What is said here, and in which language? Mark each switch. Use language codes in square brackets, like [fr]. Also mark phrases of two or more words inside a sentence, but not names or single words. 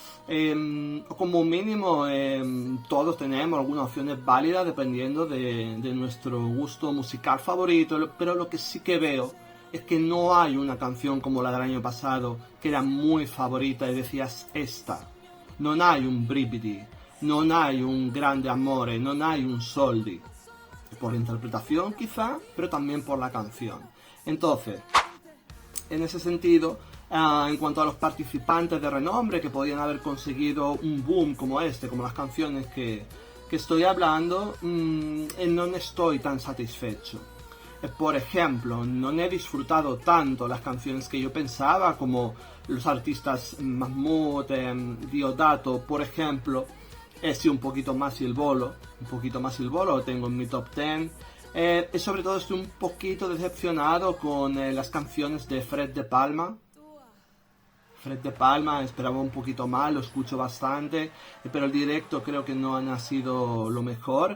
[es] Como mínimo todos tenemos algunas opciones válidas dependiendo de nuestro gusto musical favorito, pero lo que sí que veo es que no hay una canción como la del año pasado que era muy favorita y decías esta. Non hai un brividi, non hai un grande amore, non hai un soldi. Por la interpretación quizá, pero también por la canción. Entonces, en ese sentido, en cuanto a los participantes de renombre que podían haber conseguido un boom como este, como las canciones que estoy hablando, no estoy tan satisfecho. Por ejemplo, no he disfrutado tanto las canciones que yo pensaba, como los artistas Mahmood, Diodato, por ejemplo. Sí, un poquito más il volo, lo tengo en mi top 10. Y sobre todo estoy un poquito decepcionado con las canciones de Fred De Palma. Fred De Palma esperaba un poquito más, lo escucho bastante, pero el directo creo que no ha sido lo mejor.